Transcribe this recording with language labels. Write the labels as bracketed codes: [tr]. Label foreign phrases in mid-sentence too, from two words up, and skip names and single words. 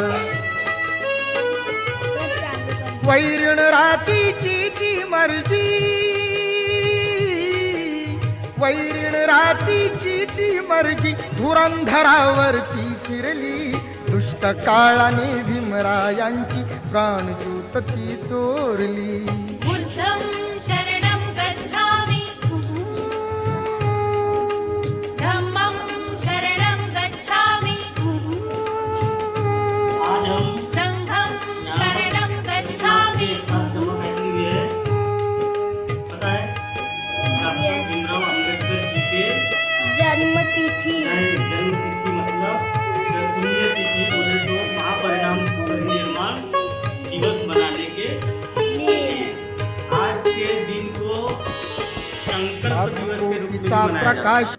[mr] वैरण रातीची ती मर्जी, वैरण रातीची ती मर्जी धुरंधरावरती फिरली. दुष्ट काळाने भीमरायांची प्राणज्योत ती चोरली. [pi] बुद्धं शरणं गच्छामि धम्मं शरणं गच्छामि [hi] आज हम [pi] संघं शरणं गच्छामि. [hi] पता है डॉक्टर भीमराव अम्बेडकर जी के जन्मतिथि जन्मतिथि मतलब पुण्यतिथि बोले तो महापरिणाम परिनिर्माण दिवस मनाने के लिए आज के दिन को संकल्प दिवस के रूप में मनाया जाता है.